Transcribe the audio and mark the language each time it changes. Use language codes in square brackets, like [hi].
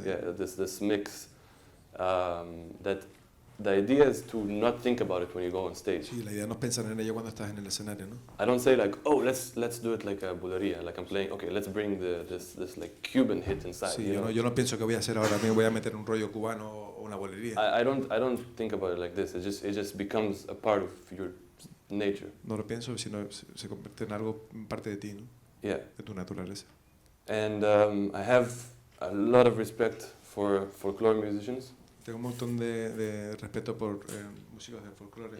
[en] yeah, this mix that the idea is to not think about it when you go on stage. [es] Sí, la idea no es pensar en ello cuando estás en el escenario, ¿no? [en] I don't say like, oh, let's do it like a bulería, like I'm playing, okay, let's bring this like Cuban hit inside. [es] Sí, [en] you know? [es] yo no pienso que voy a hacer ahora, me voy a meter un rollo cubano o una bolería. [en] I don't think about it like this. It just becomes a part of your nature. [es] No lo pienso, sino se convierte en algo, parte de ti, ¿no? [en] Yeah. [es] De tu naturaleza. [en] And I have a lot of respect for folklore musicians. [es] Tengo un montón de respeto por músicos de folclore.